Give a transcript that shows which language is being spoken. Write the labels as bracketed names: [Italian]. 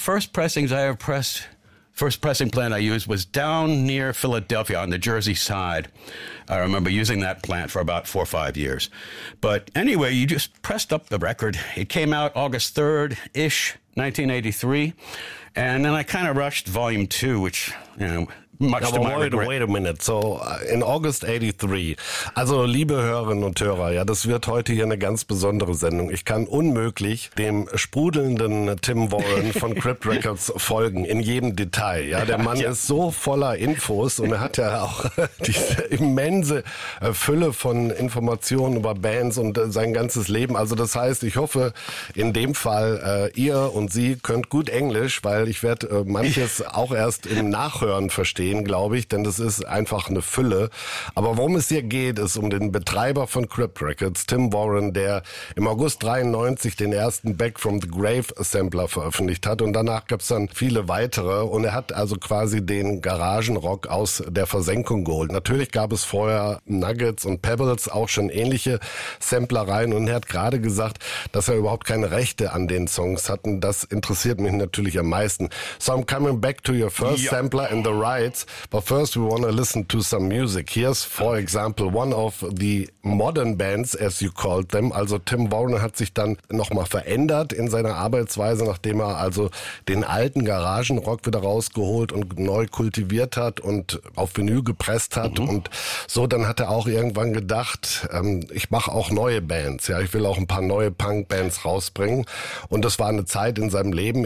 [English] The first pressings I ever pressed, first pressing plant I used was down near Philadelphia on the Jersey side. I remember using that plant for about 4 or 5 years. But anyway, you just pressed up the record. It came out August 3rd-ish, 1983. And then I kind of rushed volume two, which, you know, Wait a minute. So in August 83, [German] also liebe Hörerinnen und Hörer, ja, das wird heute hier eine ganz besondere Sendung. Ich kann unmöglich dem sprudelnden Tim Warren von Crypt Records folgen, in jedem Detail. Ja, der Mann ist so voller Infos und er hat ja auch diese immense Fülle von Informationen über Bands und sein ganzes Leben. Also das heißt, ich hoffe, in dem Fall, ihr und sie könnt gut Englisch, weil ich werde manches auch erst im Nachhören verstehen. gehen, glaube ich, denn das ist einfach eine Fülle. Aber worum es hier geht, ist um den Betreiber von Crypt Records, Tim Warren, der im August 93 den ersten Back from the Grave Sampler veröffentlicht hat und danach gab es dann viele weitere und er hat also quasi den Garagenrock aus der Versenkung geholt. Natürlich gab es vorher Nuggets und Pebbles, auch schon ähnliche Samplereien und er hat gerade gesagt, dass er überhaupt keine Rechte an den Songs hat und das interessiert mich natürlich am meisten. [English] So I'm coming back to your first sampler and the rights, but first we want to listen to some music. Here's, for example, one of the modern bands, as you called them. [German] Also Tim Warren hat sich dann nochmal verändert in seiner Arbeitsweise, nachdem er also den alten Garagenrock wieder rausgeholt und neu kultiviert hat und auf Vinyl gepresst hat. Mhm. Und so, dann hat er auch irgendwann gedacht, ich mache auch neue Bands. Ja, ich will auch ein paar neue Punk-Bands rausbringen. Und das war eine Zeit in seinem Leben.